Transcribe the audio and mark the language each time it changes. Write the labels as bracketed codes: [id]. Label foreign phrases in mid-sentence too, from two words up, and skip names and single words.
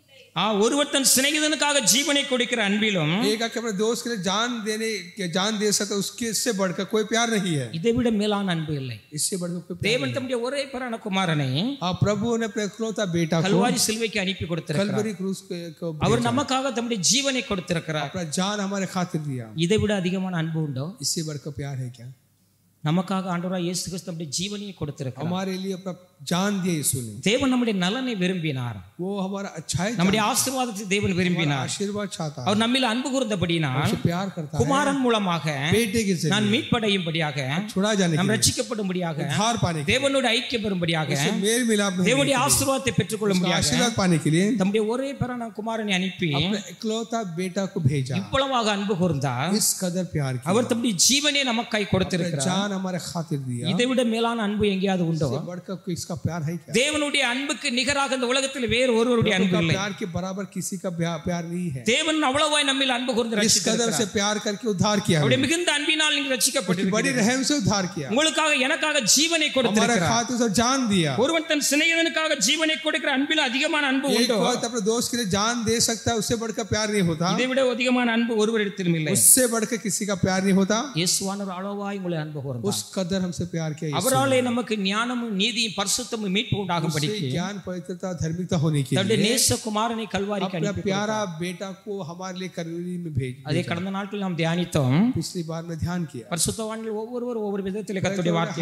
[ta] ஒருவர் தன் சிநேகிதனுக்காக ஜீவனை கொடுக்கிற அன்பிலும் [hi] एक आके अपने दोस्त के लिए जान दे सकता, उसके इससे बढ़कर कोई प्यार नहीं है। [ta] இதை விட மேலான அன்பு இல்லை. [hi] इससे बढ़कर कोई प्यार [ta] தேவன் தம்முடைய ஒரே பேரான குமாரனை [hi] प्रभु ने अपने इकलौता बेटा को [ta] கல்வாரி சிலுவைக்கு அனுப்பி கொடுத்திருக்கிறார். [hi] कलवरी क्रूस को [ta] அவர் நமக்காக தம்முடைய ஜீவனை கொடுத்திருக்கிறார். [hi] अपना जान हमारे खातिर दिया। [ta] இதை விட அதிகமான அன்பு உண்டோ? [hi] इससे बढ़कर प्यार है क्या? [ta] நமக்காக ஆண்டவராகிய இயேசு கிறிஸ்து தம்முடைய ஜீவனையை கொடுத்திருக்கிறார். [hi] हमारे लिए अपना जान दिया यीशु ने। [ta] தேவன் நம்முடைய நலனை விரும்பினார். [hi] वो हमारा अच्छाई, [ta] நம்முடைய ஆசீர்வாதத்தை தேவன் விரும்பினார். [hi] आशीर्वाद चाहता है। [ta] அவர் நம்மில் அன்பு கூர்ந்தபடியினால் [hi] हमसे प्यार करता है। [ta] குமாரன் மூலமாக [hi] बेटे के [ta] நான் [hi] जरिए [ta] மீட்படையும்படியாக, [hi] छुड़ा जाने [ta] நாம் [hi] के लिए, [ta] ரட்சிக்கப்படும்படியாக, [hi] उद्धार पाने के लिए, [ta] தேவனோடு ஐக்கியம் பெறும்படியாக, [hi] उससे मेल मिलाप में [ta] தேவனுடைய ஆசீர்வாதத்தை பெற்றுக்கொள்ளும்படியாக [hi] आशीर्वाद पाने के लिए [ta] தம்முடைய ஒரே பேரான குமாரனை அனுப்பி [hi] अपने इकलौता बेटा को भेजा। [ta] இவ்வளவாக அன்பு கூர்ந்தார். [hi] इस कदर प्यार किया, [ta] அவர் தம்முடைய ஜீவனை நமக்காய் கொடுத்திருக்கிறார். [hi] जान हमारे खातिर दिया। [ta] இதை விட மேலான அன்பு எங்கேயாவது உண்டோ? [hi] इससे बढ़कर कोई इसका प्यार है क्या? [ta] தேவனுடைய அன்புக்கு நிகராக இந்த உலகத்தில் வேறு ஒருவருடைய அன்பு இல்லை. [hi] प्यार के बराबर किसी का प्यार नहीं है। [ta] தேவன் அவ்வளவாய் நம்மில் அன்பு கூர்ந்து [hi] इस कदर से प्यार करके उद्धार किया, [ta] அவருடைய மிகுந்த அன்பினால் நீங்கள் [hi] बड़ी [ta] ரட்சிக்கப்பட்டிருக்கிறீர்கள். [hi] रहम से उद्धार किया, [ta] உங்களுக்காக எனக்காக ஜீவனை [hi] हमारे [ta] கொடுத்திருக்கிறார். [hi] खातिर से जान दिया। [ta] ஒருவன் தன் சிநேகிதனுக்காக ஜீவனை கொடுக்கிற அன்பில் அதிகமான அன்பு [hi] एक [ta] உண்டோ? [hi] वक्त अपने दोस्त के लिए जान दे सकता है, उससे बढ़कर प्यार नहीं होता। [ta] இதை விட அதிகமான அன்பு ஒருவரிடத்திலும் இல்லை. [hi] उससे बढ़कर किसी का प्यार नहीं होता। [ta] இயேசுவானவர் அளவாய் உங்களை அன்பு கூர்ந்தார். [hi] उस कदर हमसे प्यार किया यीशु ने। [ta] அவராலே நமக்கு ஞானமும் நீதியும் பரிசுத்தமும் மீட்பு உண்டாகும்படிக்கு [hi] उससे ज्ञान, पवित्रता, धार्मिकता होने के [ta] தன்னுடைய [hi] लिए [ta] நேச குமாரனை கல்வாரிக்கு [hi] अपना [ta] அனுப்பி [hi] प्यारा बेटा को हमारे लिए कलवरी में [ta] அதை [hi] भेजा। [ta] கடந்த நாட்களில் நாம் தியானித்தோம். [hi] पिछली बार में ध्यान किया, [ta] பரிசுத்தவான்கள் ஒவ்வொருவரும் ஒவ்வொரு விதத்தில் கர்த்தருடைய வார்த்தையை